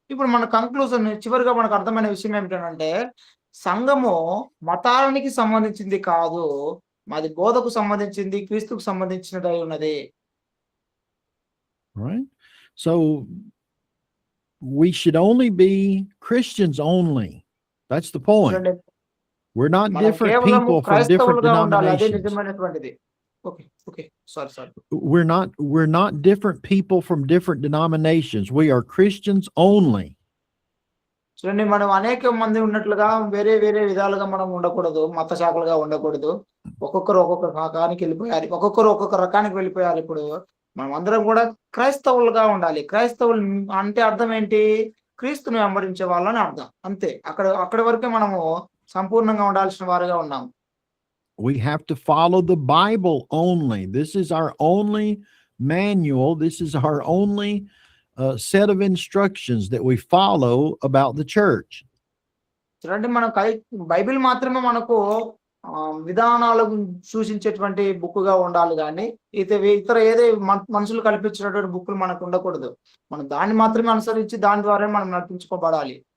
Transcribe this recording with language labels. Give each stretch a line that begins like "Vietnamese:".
Telugu: ఇప్పుడు మన కంక్లూజన్ చివరిగా మనకు అర్థమైన విషయం ఏమిటంటే, సంఘము మతానికి సంబంధించింది కాదు, మాది బోధకు సంబంధించింది, క్రీస్తుకు సంబంధించినదై ఉన్నది.
English: Right? So we should only be Christians only. That's the point. We're not different people from different denominations. Okay. Sorry. We're not different people from different denominations. We are Christians only.
Telugu: చూడండి, మనం అనేక మంది ఉన్నట్లుగా వేరే వేరే విధాలుగా మనం ఉండకూడదు, మత శాఖలుగా ఉండకూడదు. ఒక్కొక్కరు ఒక్కొక్క రకానికి వెళ్ళిపోయారు. ఇప్పుడు మనం అందరం కూడా క్రైస్తవులుగా ఉండాలి. క్రైస్తవులు అంటే అర్థం ఏంటి? క్రీస్తుని వెంబడించే వాళ్ళని అర్థం. అంతే. అక్కడి వరకే మనము సంపూర్ణంగా ఉండాల్సిన వారుగా ఉన్నాం.
English: We have to follow the Bible only. This is our only manual. This is our only set of instructions that we follow about the church.
Telugu: చూడండి, మనం బైబిల్ మాత్రమే మనకు విధానాలకు సూచించేటువంటి బుక్గా ఉండాలి కానీ ఇతర ఏదే మనుషులు కల్పించినటువంటి బుక్కులు మనకు ఉండకూడదు. మనం దాన్ని మాత్రమే అనుసరించి దాని ద్వారా మనం నడిపించుకోబడాలి.